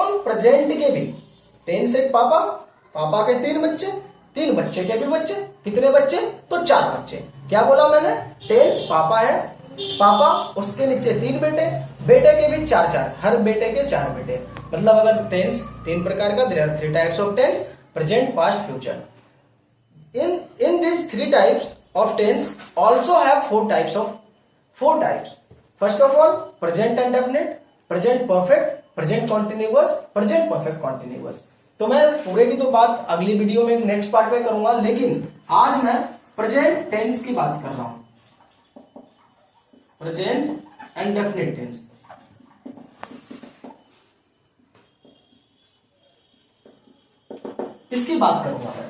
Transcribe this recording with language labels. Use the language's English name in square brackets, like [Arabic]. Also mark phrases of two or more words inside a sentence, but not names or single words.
[Hindi] उन प्रेजेंट के भी टेंस एक पापा, पापा के तीन बच्चे, तीन बच्चे के भी बच्चे, कितने बच्चे? तो चार बच्चे। क्या बोला मैंने? टेंस पापा है, पापा उसके नीचे तीन बेटे, बेटे के भी चार चार, हर बेटे के चार बेटे। मतलब अगर टेंस तीन प्रकार का, [English] there are three types of tense, present, past, future. In these three types of tense also have four types. First of all, present indefinite, present perfect, present continuous, present perfect continuous. [Hindi] तो मैं पूरे की तो बात अगली वीडियो में [English] next part [Hindi] में करूंगा, लेकिन आज मैं [English] present tense [Hindi] की बात कर रहा हूं, [English] present indefinite tense. [Hindi] इसकी बात करूंगा मैं।